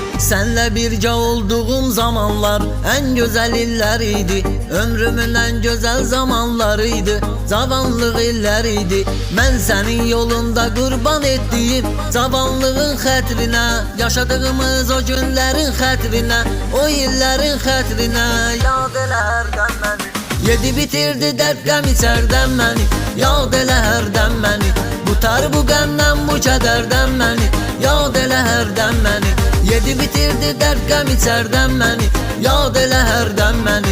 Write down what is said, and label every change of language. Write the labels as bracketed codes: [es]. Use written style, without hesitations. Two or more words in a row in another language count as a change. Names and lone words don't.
[tr] Senle birce olduğum zamanlar en güzel illeriydi. Ömrümün en güzel zamanlarıydı. Zavallı illeriydi. Ben senin yolunda kurban ettiğim zavallığın xətrine, yaşadığımız o günlerin xətrine, o illerin xətrine [az] yad elə hərdən məni. Yedi bitirdi dert qəm içərdən məni, yad elə hərdən məni. Tutar bu qəmdən bu kədərdən məni, yad elə hərdən məni. Yedi bitirdi dert qəm içərdən məni, yad elə hərdən məni.